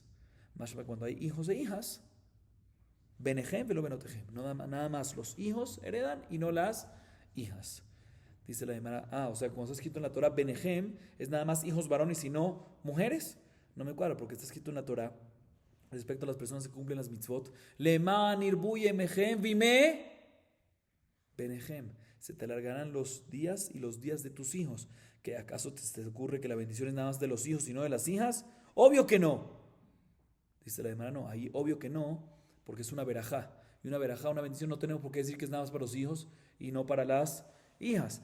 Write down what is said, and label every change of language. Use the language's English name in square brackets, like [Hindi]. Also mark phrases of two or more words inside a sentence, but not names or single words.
[Spanish] Más cuando hay hijos e hijas, [Hebrew] בניכם ולא בנותיכם. [Spanish] Nada más los hijos heredan y no las hijas. Dice la Gemara, o sea, como está escrito en la Torah, benechem es nada más hijos varones y no mujeres. No me cuadra porque está escrito en la Torah respecto a las personas que cumplen las mitzvot. [Hebrew] למען ירבו ימיכם וימי בניכם. [Spanish] Se te alargarán los días y los días de tus hijos. ¿Que acaso te ocurre que la bendición es nada más de los hijos y no de las hijas? Obvio que no. Dice la Gemara, no, ahí obvio que no, porque es una verajá. Y una verajá, una bendición, no tenemos por qué decir que es nada más para los hijos y no para las hijas.